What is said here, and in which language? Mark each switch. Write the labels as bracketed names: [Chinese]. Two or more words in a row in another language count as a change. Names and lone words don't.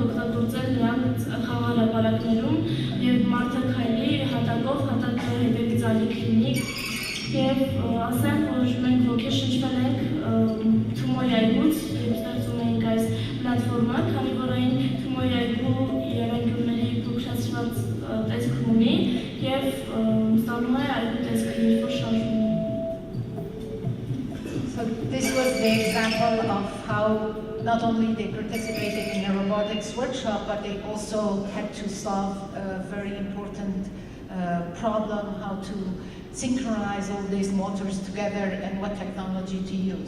[Armenian] օգտագործել նրանց խաղահրապարակներում եւ մարդը քայլի հատակով, հատակը հետևից ալիք լինի եւ ասեմ, որ մենք ոգեշնչվել ենք Թումոյի այգուց եւ ստեղծում ենք այս պլատֆորմը, քանի որ այն Թումոյի այգու երանգյունների փոքրացված տեսք ունի եւ ստանում է այգու տեսքը, երբ որ շարժվում է. [English] So this was the example of how not only they participated in a robotics workshop, but they also had to solve a very important problem, how to synchronize all these motors together and what technology to use.